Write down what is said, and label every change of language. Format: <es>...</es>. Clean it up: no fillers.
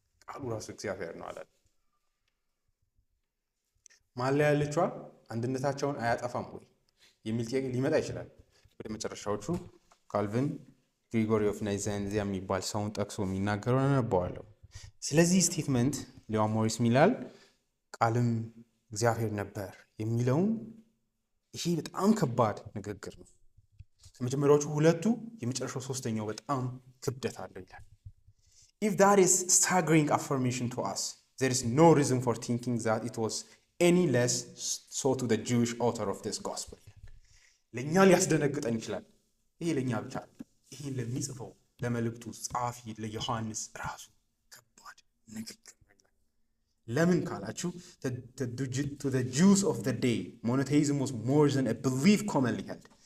<am>ቃሉ ራሱ እግዚአብሔር ነው አለ። ማን ላይ ያለችዋ አንድነታቸውን አያጠፋም ወይ የሚል ጥያቄ ሊመጣ ይችላል። ወደ መጨረሻዎቹ ካልቪን ግሪጎሪ ኦፍ ናይዛንዚያ የሚባል ሰውን ጠቅሶ የሚናገረውን አነባዋለሁ። ስለዚህ ስቴትመንት ሊዮን ሞሪስ ሚላል ቃልም እግዚአብሔር ነበር የሚለውን ይሄ በጣም ከባድ ንግግር ነው። ከመጀመሪያዎቹ ሁለቱ የመጨረሻው ሶስተኛው በጣም ክብደት አለው ይላል።</am> <en>If that is staggering affirmation to us, there is no reason for thinking that it was any less so to the Jewish author of this gospel.</en> <am>ለእኛ ሊያስደነግጠን ይችላል። ይሄ ለእኛ ብቻ ይሄን ለሚጽፈው ለመልእክቱ ጸሐፊ ለዮሐንስ ራሱ ከባድ ንግግር ነው። ለምን ካላችሁ</am> <en>to the Jews of the day, monotheism was more than a belief commonly held.</en>